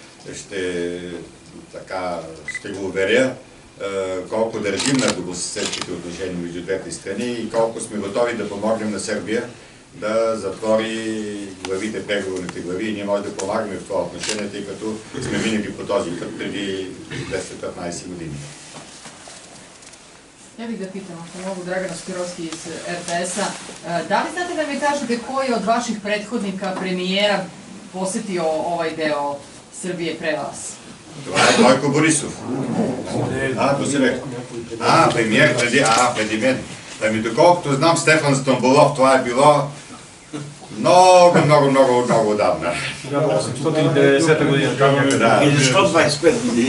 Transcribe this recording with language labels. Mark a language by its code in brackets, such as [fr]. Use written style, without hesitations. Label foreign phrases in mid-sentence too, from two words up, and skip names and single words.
[bg] Ще го уверя колко държим на добросъседските отношения между двете страни и колко сме готови да помогнем на Сърбия да затвори главите, преговорните глави и ние можем да помагаме в това отношение, тъй като сме минали по този път преди 10-15 години. [sr] Ja bih da pitam, ako mogu, Dragana Spirovski iz RTS-a. Da li znate da mi kažete koji je od vaših prethodnika premijera posjetio ovaj deo Srbije pre vas? [bg] Това е Бойко Борисов. [sr] То си rekao. [bg] Премиер преди мен. Ами доколкото знам, Стефан Стамболов, това е било много отдавна. 890 година. И защо 25 години?